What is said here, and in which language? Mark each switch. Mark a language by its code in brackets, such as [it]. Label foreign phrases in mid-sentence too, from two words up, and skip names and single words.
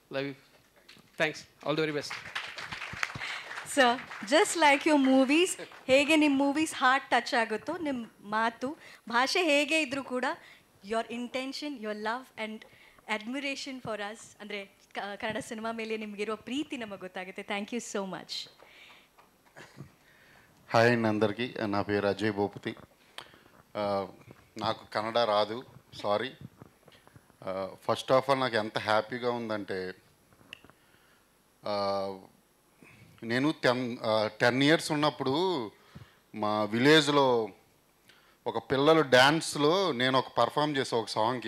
[en] Love you. Thanks. All the very best. sir just like your movies, [kn] ಹೇಗೆ ನಿಮ್ಮ [en] movies heart touch [kn] ಆಗುತ್ತೋ ನಿಮ್ಮ ಮಾತು ಭಾಷೆ ಹೇಗೆ ಇದ್ರೂ ಕೂಡ [en] your intention, your love and admiration for us, [kn] ಅಂದರೆ ಕನ್ನಡ ಸಿನಿಮಾ ಮೇಲೆ ನಿಮಗಿರೋ ಪ್ರೀತಿ ನಮಗೆ ಗೊತ್ತಾಗುತ್ತೆ. [en] thank you so much. [te] హాయ్ అండి అందరికీ. నా పేరు అజయ్ భూపతి. నాకు కన్నడ రాదు, సారీ. [en] first of all [te] నాకు ఎంత హ్యాపీగా ఉందంటే, నేను 10 years ఉన్నప్పుడు మా విలేజ్లో ఒక పిల్లలు డ్యాన్స్లో నేను ఒక పర్ఫామ్ చేసా ఒక సాంగ్.